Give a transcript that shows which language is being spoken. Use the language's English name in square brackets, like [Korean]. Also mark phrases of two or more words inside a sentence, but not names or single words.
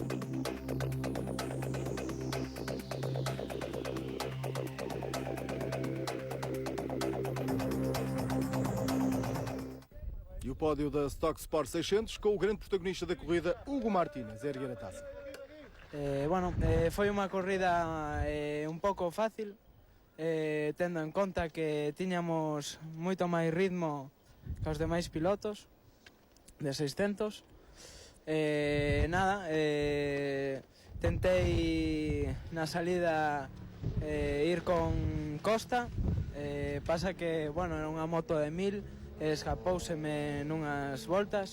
[Portuguese] E o pódio da Stock Sport 600 com o grande protagonista da corrida, Hugo Martínez, a erguer a taça. [Galician] Foi uma corrida un pouco fácil, tendo en conta que tiñamos moito máis ritmo que os demais pilotos de 600. Tentei na salida ir con Costa, pasa que era unha moto de 1000, escapóuseme nunhas voltas.